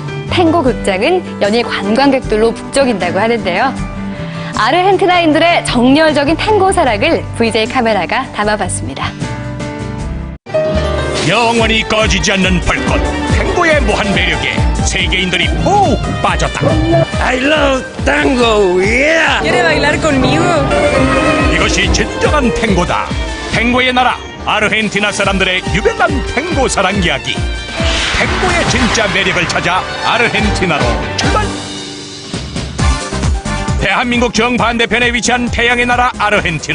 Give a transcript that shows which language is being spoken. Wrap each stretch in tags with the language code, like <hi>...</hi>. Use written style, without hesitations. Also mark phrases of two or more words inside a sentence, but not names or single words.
<ko>탱고 극장은 연일 관광객들로 북적인다고 하는데요. 아르헨티나인들의 정열적인 탱고 사랑을 VJ 카메라가 담아봤습니다. 영원히 꺼지지 않는 불꽃, 탱고의 무한 매력에 세계인들이 푹 빠졌다.</ko> <en>I love tango, yeah!</en> <es>¿Quiere bailar conmigo?</es> <ko>이것이 진정한 탱고다. 탱고의 나라 아르헨티나 사람들의 유별난 탱고 사랑 이야기. 탱고의 진짜 매력을 찾아 아르헨티나로 출발! 대한민국 정반대편에 위치한 태양의 나라 아르헨티나.</ko>